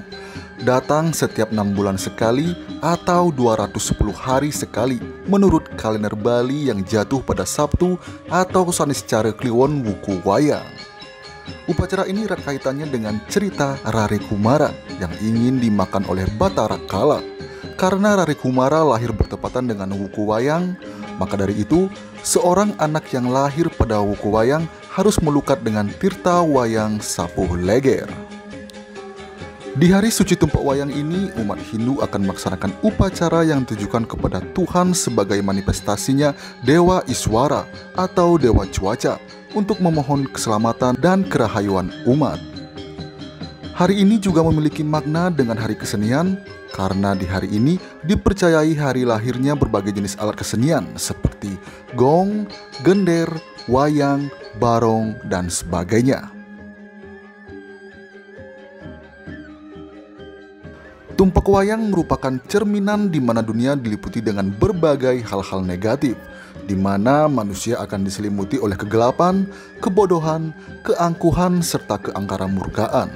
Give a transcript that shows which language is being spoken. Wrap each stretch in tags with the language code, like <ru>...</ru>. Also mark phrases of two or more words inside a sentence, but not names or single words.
<id>Datang setiap 6 bulan sekali atau 210 hari sekali menurut kalender Bali yang jatuh pada Sabtu atau Saniscara Kliwon Wuku Wayang. Upacara ini erat kaitannya dengan cerita Rare Kumara yang ingin dimakan oleh Batara Kala. Karena Rare Kumara lahir bertepatan dengan Wuku Wayang, maka dari itu seorang anak yang lahir pada Wuku Wayang harus melukat dengan Tirta Wayang Sapuh Leger. Di hari suci Tumpak Wayang ini, umat Hindu akan melaksanakan upacara yang ditujukan kepada Tuhan sebagai manifestasinya Dewa Iswara atau Dewa Cuaca untuk memohon keselamatan dan kerahayuan umat. Hari ini juga memiliki makna dengan hari kesenian, karena di hari ini dipercayai hari lahirnya berbagai jenis alat kesenian seperti gong, gender, wayang, barong, dan sebagainya. Tumpak wayang merupakan cerminan di mana dunia diliputi dengan berbagai hal-hal negatif, di mana manusia akan diselimuti oleh kegelapan, kebodohan, keangkuhan, serta keangkara murkaan.</id>